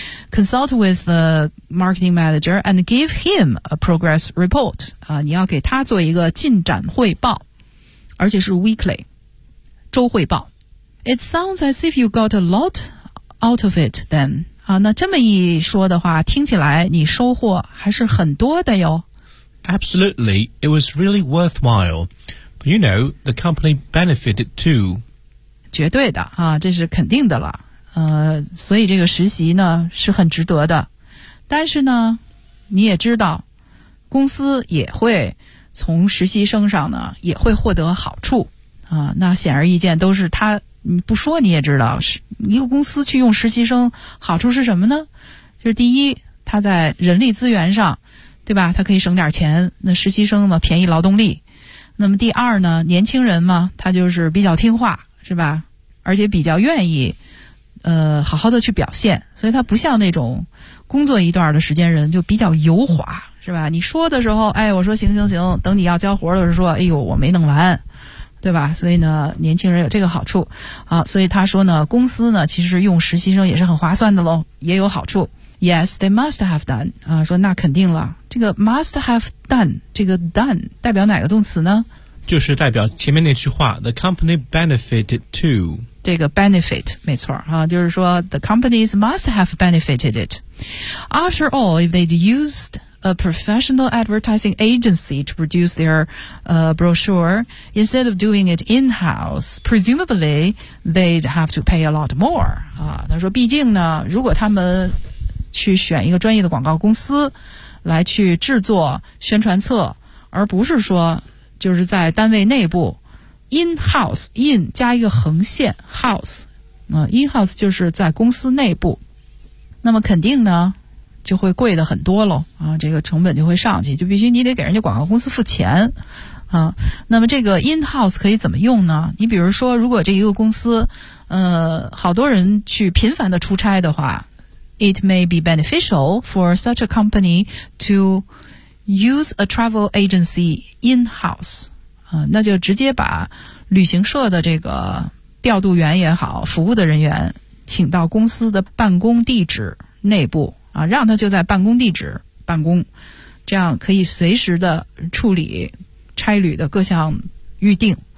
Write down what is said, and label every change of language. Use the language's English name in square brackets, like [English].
[English] Consult with the marketing manager and give him a progress report. [Chinese] 你要给他做一个进展汇报，而且是 weekly, 周汇报。 [English] It sounds as if you got a lot out of it then. [Chinese] 那这么一说的话，听起来你收获还是很多的哟。 [English] Absolutely, it was really worthwhile. But you know, the company benefited too. [Chinese] 绝对的，这是肯定的了。所以这个实习呢是很值得的，但是呢你也知道公司也会从实习生上呢也会获得好处啊、那显而易见都是他，你不说你也知道，是一个公司去用实习生好处是什么呢？就是第一他在人力资源上，对吧，他可以省点钱，那实习生嘛便宜劳动力。那么第二呢，年轻人嘛他就是比较听话，是吧，而且比较愿意好好的去表现，所以他不像那种工作一段的时间人就比较油滑，是吧？你说的时候，哎，我说行行行，等你要交活的时候说，哎呦，我没弄完，对吧？所以呢，年轻人有这个好处啊。所以他说呢，公司呢其实用实习生也是很划算的咯，也有好处。 [English] Yes, they must have done. [Chinese] 啊，说那肯定了。这个 must have done, 这个 done 代表哪个动词呢？就是代表前面那句话 , [English] the company benefited too. [Chinese] 这个 benefit, 没错啊，就是说 [English] the companies must have benefited it. After all, if they'd used a professional advertising agency to produce their, brochure, instead of doing it in-house, presumably, they'd have to pay a lot more. [Chinese] 啊，他说毕竟呢，如果他们去选一个专业的广告公司来去制作宣传册，而不是说就是在单位内部 in-house, in 加一个横线 house, 啊 ,in-house 就是在公司内部。那么肯定呢就会贵的很多咯，啊这个成本就会上去，就必须你得给人家广告公司付钱啊。那么这个 in-house 可以怎么用呢？你比如说如果这一个公司好多人去频繁的出差的话， [English] It may be beneficial for such a company to use a travel agency in-house. [Chinese] 那就直接把旅行社的这个调度员也好，服务的人员请到公司的办公地址内部啊，让他就在办公地址办公，这样可以随时的处理差旅的各项预定。